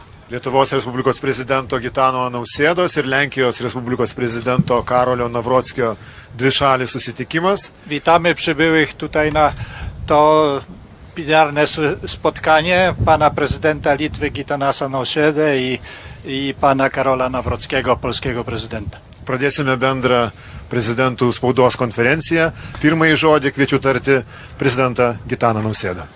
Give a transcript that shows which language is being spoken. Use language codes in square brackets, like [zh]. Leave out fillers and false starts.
[lt] Lietuvos Respublikos prezidento Gitano Nausėdos ir Lenkijos Respublikos prezidento Karolio Nawrockio dvišalis susitikimas. [pl] Witamy przybyłych tutaj na to plenarne spotkanie pana prezydenta Litwy Gitanasa Nausėdą i pana Karola Nawrockiego, polskiego prezydenta. [lt] Pradėsime bendrą prezidentų spaudos konferenciją. Pirmąjį žodį kviečiu tarti prezidentą Gitaną Nausėdą.